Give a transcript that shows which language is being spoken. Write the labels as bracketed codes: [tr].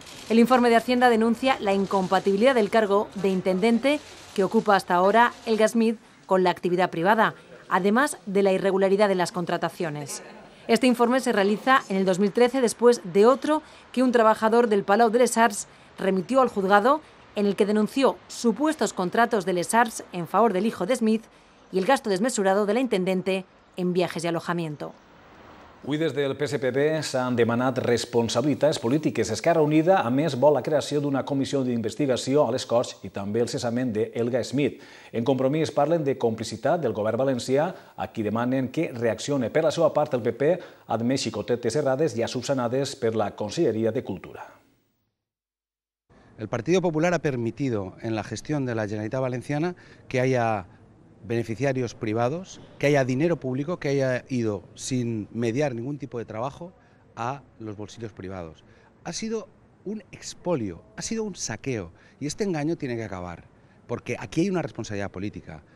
[es] El informe de Hacienda denuncia la incompatibilidad del cargo de intendente que ocupa hasta ahora Helga Smith con la actividad privada, además de la irregularidad de las contrataciones. Este informe se realiza en el 2013 después de otro que un trabajador del Palau de les Arts remitió al juzgado, en el que denunció supuestos contratos de les Arts en favor del hijo de Smith y el gasto desmesurado de la intendente en viajes y alojamiento. [ca] Avui des del PSPB s'han demanat responsabilitats polítiques. Esquerra Unida, a més, vol la creació d'una comissió d'investigació a les Corts i també el cessament d'Helga Smith. En Compromís parlen de complicitat del govern valencià, a qui demanen que reaccione. Per la seva part, el PP admet xicotetes errades ja subsanades per la Conselleria de Cultura. [es] El Partido Popular ha permitido en la gestión de la Generalitat Valenciana que haya beneficiarios privados, que haya dinero público que haya ido sin mediar ningún tipo de trabajo a los bolsillos privados. Ha sido un expolio, ha sido un saqueo y este engaño tiene que acabar, porque aquí hay una responsabilidad política.